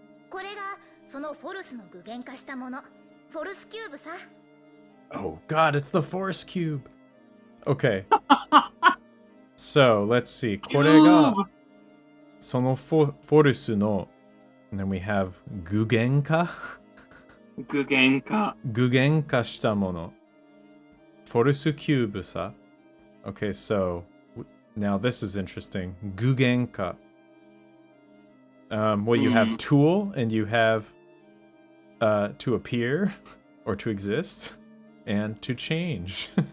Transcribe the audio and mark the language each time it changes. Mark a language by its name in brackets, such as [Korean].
[Japanese] これがそのフォルスの具現化したものフォルスキューブさ [English] Oh god, it's the Force Cube. Okay. So, let's see. [Japanese] これが [English] Cube. [Japanese] そのフォルスの [English] and then we have 具現化 Gugenka. [Japanese] 具現化したもの [English] Force Cube さ Okay, so now this is interesting. 具現化 well, you have tool and you have to appear or to exist and to change.